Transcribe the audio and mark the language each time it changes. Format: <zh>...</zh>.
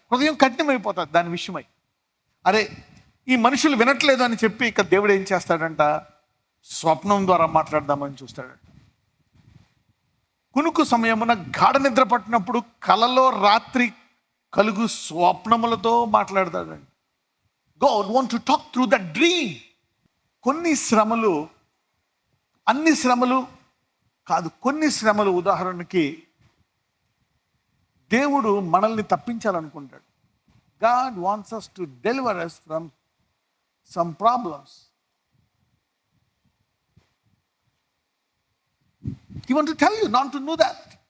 <te>హృదయం కఠినమైపోతుంది దాని విషయమై. అరే, ఈ మనుషులు వినట్లేదు అని చెప్పి ఇక దేవుడు ఏం చేస్తాడంట? స్వప్నం ద్వారా మాట్లాడదామని చూస్తాడంట. కునుకు సమయమున గాఢ నిద్ర పట్టినప్పుడు కలలో రాత్రి కలుగు స్వప్నములతో మాట్లాడతాడండి.</te> <en>God want to talk through that dream.</en> <te>కొన్ని శ్రమలు, అన్ని శ్రమలు కాదు, కొన్ని శ్రమలు. ఉదాహరణకి దేవుడు మనల్ని తప్పించాలనుకుంటాడు.</te> <en>God wants us to deliver us from some problems. He wants to tell you not to do that.</en>